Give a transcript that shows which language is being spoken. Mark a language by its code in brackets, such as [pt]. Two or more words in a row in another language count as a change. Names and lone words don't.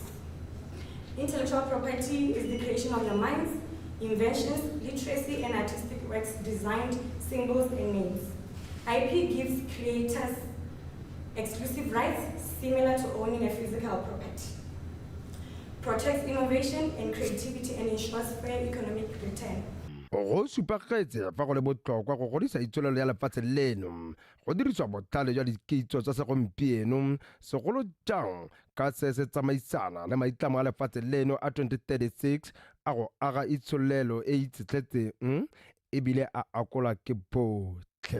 [en] Intellectual property is the creation of your minds, inventions, literacy, and artistic works, designed symbols and names. IP gives creators exclusive rights similar to owning a physical property, protects innovation and creativity, and ensures fair economic return. [tn] go supagetse fa go le botlhokwa go godisa itsholelo ya lefatshe leno go dirisiwa botlhale jwa dikitso tsa segompieno segolo jang ka se se tsamaisana le maitlamo a lefatshe leno a 2036 a go aga itsholelo e itshetletseng ebile a akola ke botlhe.